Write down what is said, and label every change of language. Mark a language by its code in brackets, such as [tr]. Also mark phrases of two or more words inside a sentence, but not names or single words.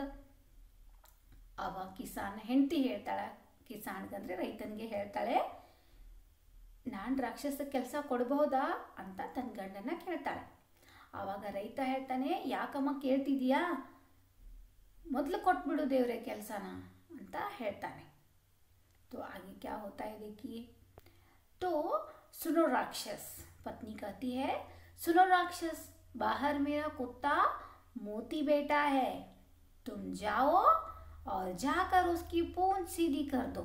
[kn] ಅವಾಗ ಕಿಸಾನ್ ಹೆಂಡತಿ ಹೇಳ್ತಾಳೆ, ಕಿಸಾನ್ಗಂದ್ರೆ ರೈತನಿಗೆ ಹೇಳ್ತಾಳೆ, ನಾನು ರಾಕ್ಷಸ ಕೆಲಸ ಕೊಡಬಹುದಾ ಅಂತ ತನ್ನ ಗಂಡನ ಕೇಳ್ತಾಳೆ. ಆವಾಗ ರೈತ ಹೇಳ್ತಾನೆ, ಯಾಕಮ್ಮ ಕೇಳ್ತಿದೀಯಾ, ಮೊದಲು ಕೊಟ್ಬಿಡು ದೇವ್ರೆ ಕೆಲಸನ ಅಂತ ಹೇಳ್ತಾನೆ. [hi] तो आगे क्या होता है देखिए। तो सुनो राक्षस, पत्नी कहती है, सुनो राक्षस, बाहर मेरा कुत्ता मोती बैठा है, तुम जाओ और जाकर उसकी पूंछ सीधी कर दो।